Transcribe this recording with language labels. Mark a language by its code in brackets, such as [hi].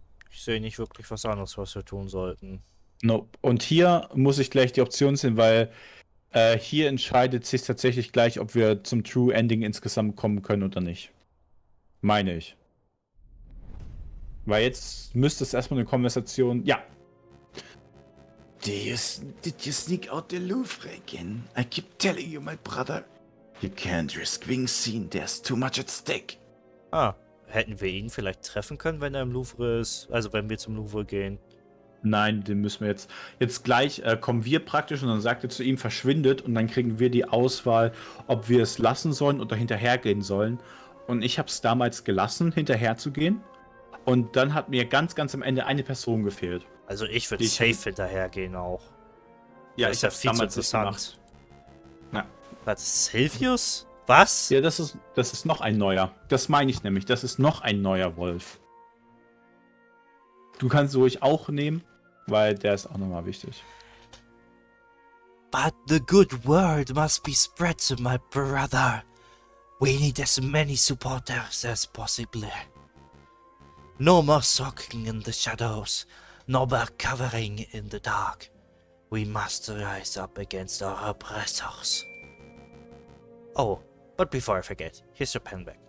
[de] Ich sehe nicht wirklich was anderes, was wir tun sollten. [en] Nope. [de] Und hier muss ich gleich die Option sehen, weil hier entscheidet sich tatsächlich gleich, ob wir zum True Ending insgesamt kommen können oder nicht. Meine ich. Weil jetzt müsste es erstmal eine Konversation. Ja. [en] Did you sneak out the Louvre again? I keep telling you, my brother. You can't risk being seen. There's too much at stake. [de] Ah, hätten wir ihn vielleicht treffen können, wenn er im Louvre ist? Also wenn wir zum Louvre gehen. Nein, den müssen wir jetzt. Jetzt gleich kommen wir praktisch und dann sagt er zu ihm, verschwindet und dann kriegen wir die Auswahl, ob wir es lassen sollen oder hinterhergehen sollen. Und ich habe es damals gelassen, hinterherzugehen. Und dann hat mir ganz am Ende eine Person gefehlt. Also ich würde safe hinterhergehen auch. Ja, das ich habe viel zu damals nicht interessant. Ja. Was? Silvius? Was? Ja, das ist noch ein neuer. Das meine ich nämlich. Das ist noch ein neuer Wolf. Du kannst ruhig auch nehmen, weil der ist auch nochmal wichtig. [en] But the good word must be spread to my brother. We need as many supporters as possible. No more sulking in the shadows, no more covering in the dark. We must rise up against our oppressors. Oh, but before I forget, here's your pen back.